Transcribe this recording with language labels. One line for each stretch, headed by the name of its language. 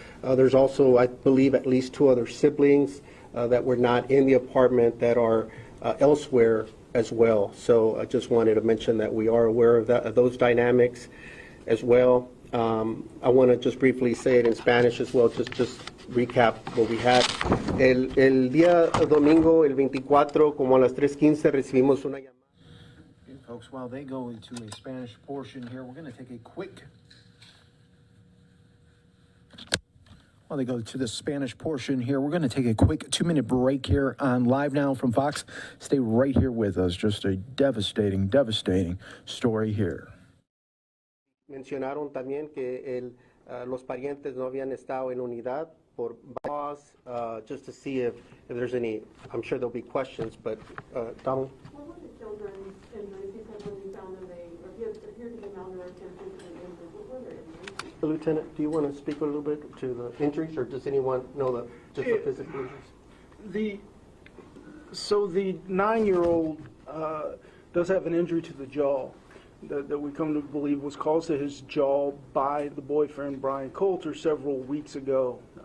English: There's also, I believe, at least 2 other siblings that were not in the apartment that are elsewhere as well. So I just wanted to mention that we are aware of those dynamics as well. I want to just briefly say it in Spanish as well, just recap what we had.
Spanish: El día domingo, el 24, como a las 3:15, recibimos una llamada.
English: Okay, folks, while they go into a Spanish portion here, we're going to take a quick... While they go to the Spanish portion here, we're going to take a quick 2-minute break here on Live Now from Fox. Stay right here with us. Just a devastating, devastating story here.
Spanish: Mencionaron también que los parientes no habían estado en unidad por
English: cause, just to see if there's any, I'm sure there'll be questions, but Donald? What were the children's injuries? You said when you found them, they appeared to be malnourished and physically injured. What were their injuries? Lieutenant, do you want to speak a little bit to the injuries, or does anyone know just the physical injuries? So the 9-year-old does have an injury to the jaw that we come to believe was caused to his jaw by the boyfriend, Brian Coulter, several weeks ago.